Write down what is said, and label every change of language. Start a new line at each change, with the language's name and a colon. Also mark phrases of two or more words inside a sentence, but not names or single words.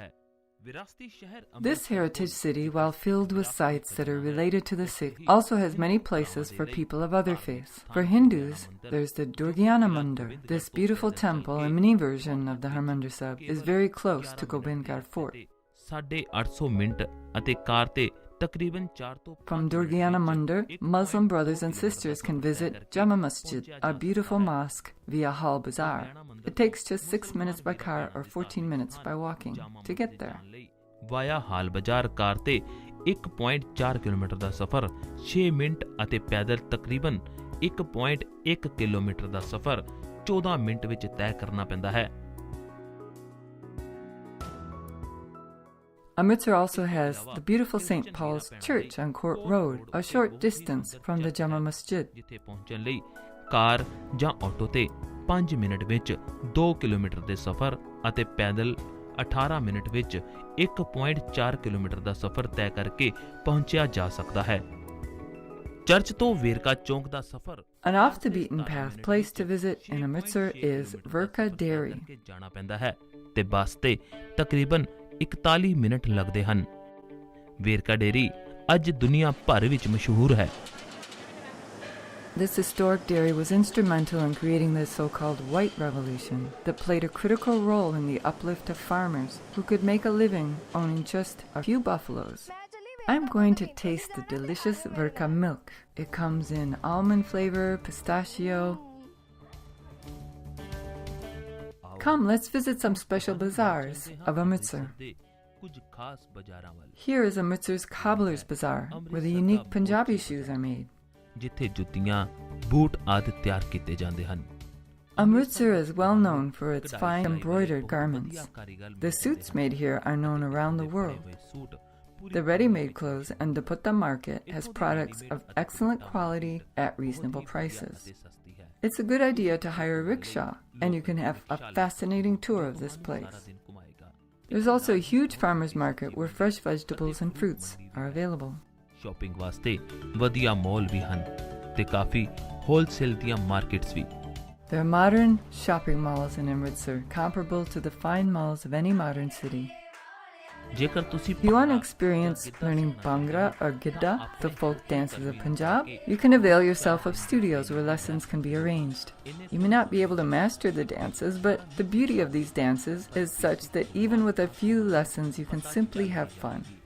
English: This heritage city, while filled with sites that are related to the Sikh, also has many places for people of other faiths. For Hindus, there's the Durgiana Mandir. This beautiful temple, a mini version of the Harmandir Sahib, is very close to Gobindgarh Fort.
Punjabi: 850 ਮਿੰਟ ਅਤੇ ਕਾਰ ਤੇ ਤਕਰੀਬਨ 4 ਤੋਂ
English: From Durgiana Mandir, Muslim brothers and sisters can visit Jama Masjid, a beautiful mosque, via Hal Bazaar. It takes just 6 minutes by car or 14 minutes by walking to get there.
Punjabi: ਵਾਇਆ ਹਾਲ ਬਾਜ਼ਾਰ ਕਾਰ ਤੇ 1.4 ਕਿਲੋਮੀਟਰ ਦਾ ਸਫ਼ਰ 6 ਮਿੰਟ ਅਤੇ ਪੈਦਲ ਤਕਰੀਬਨ 1.1 ਕਿਲੋਮੀਟਰ ਦਾ ਸਫ਼ਰ 14 ਮਿੰਟ ਵਿੱਚ ਤੈਅ ਕਰਨਾ ਪੈਂਦਾ ਹੈ।
English: Amritsar also has the beautiful St. Paul's Church on Court Road, a short distance from the Jama Masjid.
Punjabi: ਜਿੱਥੇ ਪਹੁੰਚਣ ਲਈ ਕਾਰ ਜਾਂ ਆਟੋ ਤੇ 5 ਮਿੰਟ ਵਿੱਚ 2 ਕਿਲੋਮੀਟਰ ਦੇ ਸਫ਼ਰ ਅਤੇ ਪੈਦਲ 18 ਮਿੰਟ ਵਿੱਚ 1.4 ਕਿਲੋਮੀਟਰ ਦਾ ਸਫ਼ਰ ਤੈਅ ਕਰਕੇ ਪਹੁੰਚਿਆ ਜਾ ਸਕਦਾ ਹੈ। ਚਰਚ ਤੋਂ ਵੇਰਕਾ ਚੌਂਕ ਦਾ ਸਫ਼ਰ
English: An off-the-beaten-path place to visit in Amritsar is Wagah Border.
Punjabi: ਜਾਣਾ ਪੈਂਦਾ ਹੈ ਤੇ ਬੱਸ ਤੇ ਤਕਰੀਬਨ 41 ਮਿੰਟ ਲੱਗਦੇ ਹਨ। ਵੇਰਕਾ ਡੇਰੀ ਅੱਜ ਦੁਨੀਆ ਭਰ ਵਿੱਚ ਮਸ਼ਹੂਰ ਹੈ।
English: This historic dairy was instrumental in creating the so-called White Revolution that played a critical role in the uplift of farmers who could make a living owning just a few buffaloes. I'm going to taste the delicious Wagah milk. It comes in almond flavor, pistachio. Come, let's visit some special bazaars of Amritsar. Here is Amritsar's Cobbler's Bazaar, where the unique Punjabi shoes are made.
Punjabi: ਜਿੱਥੇ ਜੁੱਤੀਆਂ, ਬੂਟ ਆਦਿ ਤਿਆਰ ਕੀਤੇ ਜਾਂਦੇ ਹਨ।
English: Amritsar is well known for its fine embroidered garments. The suits made here are known around the world. The ready-made clothes and dupatta market has products of excellent quality at reasonable prices. It's a good idea to hire a rickshaw, and you can have a fascinating tour of this place. There's also a huge farmers market where fresh vegetables and fruits are available.
Punjabi: ਸ਼ਾਪਿੰਗ ਵਾਸਤੇ ਵਧੀਆ ਮਾਲ ਵੀ ਹਨ ਤੇ ਕਾਫੀ ਹੋਲਸੇਲ ਦੀਆਂ ਮਾਰਕੀਟਸ ਵੀ।
English: There are modern shopping malls in Amritsar comparable to the fine malls of any modern city.
Punjabi: ਜੇਕਰ ਤੁਸੀਂ
English: If you want to experience learning Bhangra or Gidda, the folk dances of Punjab, you can avail yourself of studios where lessons can be arranged. You may not be able to master the dances, but the beauty of these dances is such that even with a few lessons you can simply have fun.